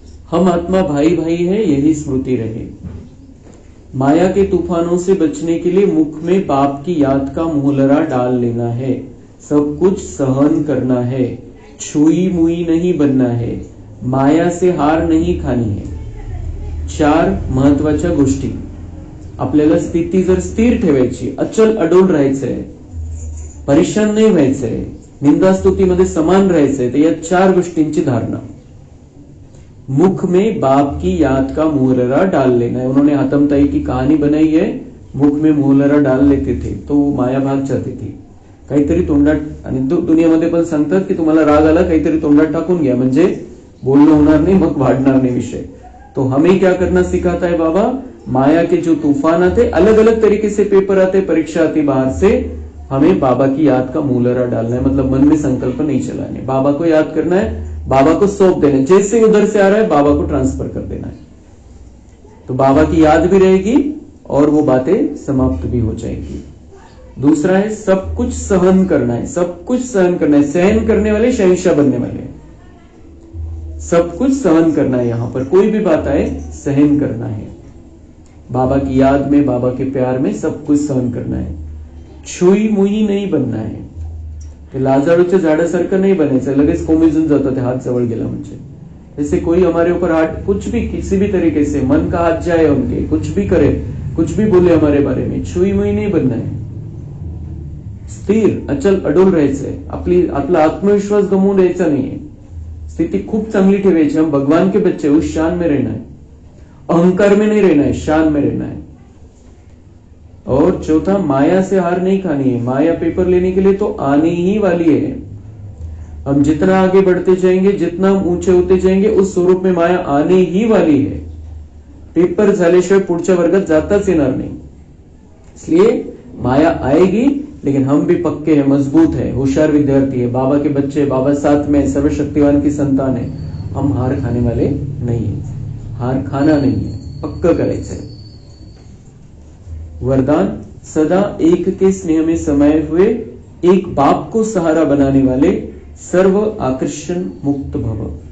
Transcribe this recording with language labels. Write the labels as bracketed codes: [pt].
[hi] हम आत्मा भाई भाई है, यही स्मृति रहे। माया के तूफानों से बचने के लिए मुख में बाप की याद का मुहलरा डाल लेना है। सब कुछ सहन करना है, छुई मुई नहीं बनना है, माया से हार नहीं खानी है। [mr] 4 महत्वाच्या गोष्टी आपल्याला स्थिती जर स्थिर ठेवायची, अचल अडोल राहायचंय, परेशान नहीं व्हायचंय, निंदास्तुतीमध्ये समान राहायचंय, तर या 4 गोष्टींची धारणा। [hi] मुख में बाप की याद का मुहलरा डाल लेना है। उन्होंने हातमताई की कहानी बनाई है, मुख में मुहलरा डाल लेते थे तो माया भाग जाती थी। [mr] काहीतरी तोंडात, आणि दुनियामध्ये पण सांगतात की तुम्हाला राग आला काहीतरी तोंडात टाकून घ्या, म्हणजे बोलणं होणार नाही, मग वाढणार नाही विषय। [hi] तो हमें क्या करना सिखाता है बाबा? माया के जो तूफान आते, अलग अलग तरीके से पेपर आते, परीक्षा आती बाहर से, हमें बाबा की याद का मुहलरा डालना है, मतलब मन में संकल्प नहीं चलाने, बाबा को याद करना है, बाबा को सौंप देना है, जैसे उधर से आ रहा है बाबा को ट्रांसफर कर देना है। तो बाबा की याद भी रहेगी और वो बातें समाप्त भी हो जाएगी। दूसरा है सब कुछ सहन करना है, सब कुछ सहन करना है। सहन करने वाले शहंशाह बनने वाले हैं। सब कुछ सहन करना है, यहां पर कोई भी बात आए सहन करना है। बाबा की याद में, बाबा के प्यार में सब कुछ सहन करना है। छुई मुई नहीं बनना है, [mr] ते लाजाळूच्या झाडासारखं नाही बनायचं, लगेच कोमेजून जातं ते हात जवळ गेला म्हणजे। [hi] जैसे कोई हमारे ऊपर हाथ, कुछ भी किसी भी तरीके से मन का हाथ जाए उनके, कुछ भी करे, कुछ भी बोले हमारे बारे में, छुई मुई नहीं बनना है. [mr] स्थिर अचल अडोल राहायचंय. आपला आत्मविश्वास गमवून द्यायचा नाहीये. स्थिति खूप चांगली ठेवायची. [hi] हम भगवान के बच्चे, उस शान में रहना है. अहंकार में नहीं रहना है, शान में रहना है. और चौथा, माया से हार नहीं खानी है. माया पेपर लेने के लिए तो आने ही वाली है. हम जितना आगे बढ़ते जाएंगे, जितना हम ऊंचे होते जाएंगे, उस स्वरूप में माया आने ही वाली है. [mr] पेपर झाल्याशिवाय पुढच्या वर्गात जाताच येणार नाही. [hi] इसलिए माया आएगी, लेकिन हम भी पक्के हैं, मजबूत है, होशियार विद्यार्थी है, बाबा के बच्चे, बाबा साथ में, सर्वशक्तिवान की संतान है. हम हार खाने वाले नहीं है. हार खाना नहीं है, [mr] पक्का करायचंय. [hi] वरदान, सदा एक के स्नेह में समाये हुए, एक बाप को सहारा बनाने वाले, सर्व आकर्षण मुक्त भव.